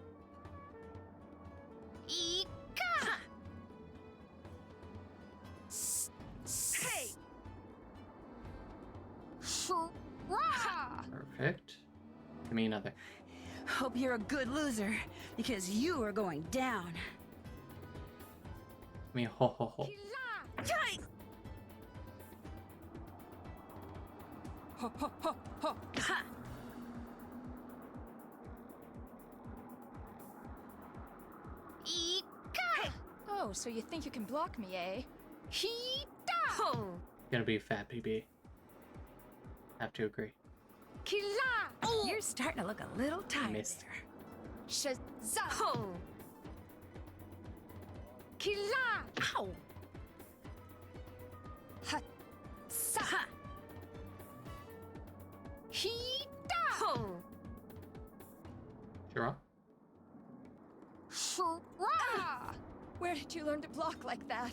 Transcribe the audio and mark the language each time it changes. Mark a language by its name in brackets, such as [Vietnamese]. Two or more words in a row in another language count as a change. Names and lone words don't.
[English] Hey! Perfect. Give me another. Hope you're a good loser, because you are going down. Give me a ho ho ho. Ho, ho, ho, ho. Ha! Oh, so you think you can block me, eh? Hee-da! Gonna be a fat PB. Have to agree. You're starting to look a little tired Missed. there. Shazam! Ow! Ha! Sa! Hee-da! Sure. Shura! Where did you learn to block like that?